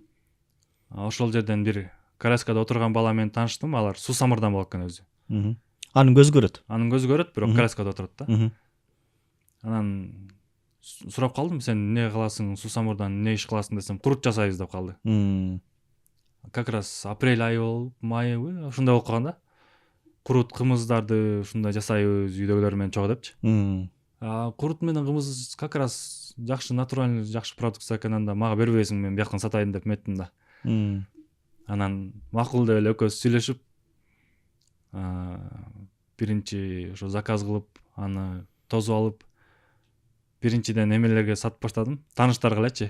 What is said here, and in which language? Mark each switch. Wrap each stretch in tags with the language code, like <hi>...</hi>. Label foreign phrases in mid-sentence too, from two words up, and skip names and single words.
<ky>Ошол жерден бир коляскада отурган бала менен тааныштым, алар Сусамырдан болот экен өзү. Анын көзү көрөт. Анын көзү көрөт, бирок коляскада отурат да. Анан сурап калдым, сен эмне кыласың, Сусамырдан эмне иш кыласың десем, курут жасайбыз деп калды.</ky> <ru>Как раз</ru> <ky>апрель айы болуп, майыбы, ушундай болуп калган да. Курут кымыздарды ушундай жасайбыз үйдөгүлөр менен чогуу депчи. Курут менен кымыз</ky> <ru>как раз</ru> <ky>жакшы натуральный, жакшы продукция экен, анда мага бербейсиң, мен бияктан сатайын деп меттим да. Анан макул деп эле экөөбүз сүйлөшүп, биринчи ошо заказ кылып, аны тосуп алып, биринчиден эмелерге сатып баштадым, тааныштарга элечи.</ky>